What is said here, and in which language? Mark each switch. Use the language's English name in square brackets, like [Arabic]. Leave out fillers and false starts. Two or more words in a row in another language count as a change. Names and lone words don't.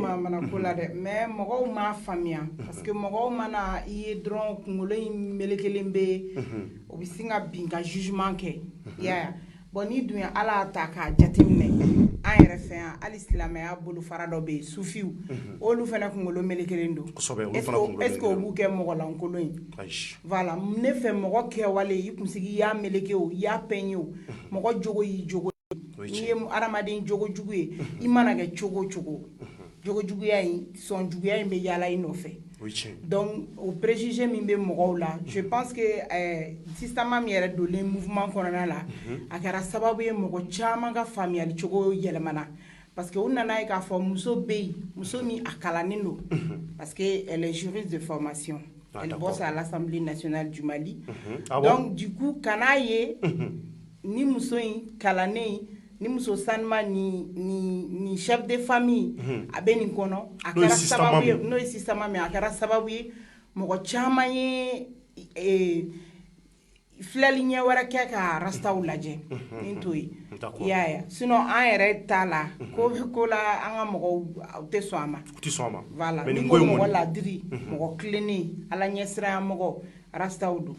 [Bambara] manamanako la dɛ mais mɔgɔw m'a faamuya parce que mɔgɔw mana i ye dɔrɔn kunkolo in melekelen bɛ o bɛ sin ka bin ka jugement kɛ i y'a ye bon ni dun ye ala ta k'a jateminɛ an yɛrɛ fɛ yan hali silamɛya bolofara dɔ bɛ yen sufiw olu fana kunkolo melekelen don [French] est ce que [Bambara] o b'u kɛ mɔgɔlankolon ye voilà ne fɛ mɔgɔ kɛwale i kunsigi i y'a meleke o i y'a pɛn ye o mɔgɔ jogo y'i jogo n'i ye adamaden jogo jugu ye i mana kɛ cogo o cogo jogo juguya in sɔn juguya in bɛ yaala i nɔfɛ donc o préjugé min bɛ mɔgɔw la [French] je pense que [Bambara] système min yɛrɛ donlen mouvement kɔnɔna la a kɛra sababu ye mɔgɔ caman ka faamuyali cogo yɛlɛmana [French] parce que [Bambara] u nana ye k'a fɔ muso bɛ yen muso min a kalannen don [French] parce que elle est juriste de formation elle bosse à l'Assemblée nationale du Mali donc du coup [Bambara] kan'a ye ni muso in kalannen ni muso sanuma ni [French] chef de famille [Bambara] a bɛ nin kɔnɔ a kɛra sababu ye n'o ye système min a kɛra sababu ye mɔgɔ caman ye filɛli ɲɛ wɛrɛ kɛ ka rastaw lajɛ ni t'o ye i y'a ye sinon an yɛrɛ t'a la ko la an ka mɔgɔw u tɛ sɔn a ma voilà ni ko mɔgɔ ladiri mɔgɔ tilennen ala ɲɛsiranya mɔgɔ rastaw don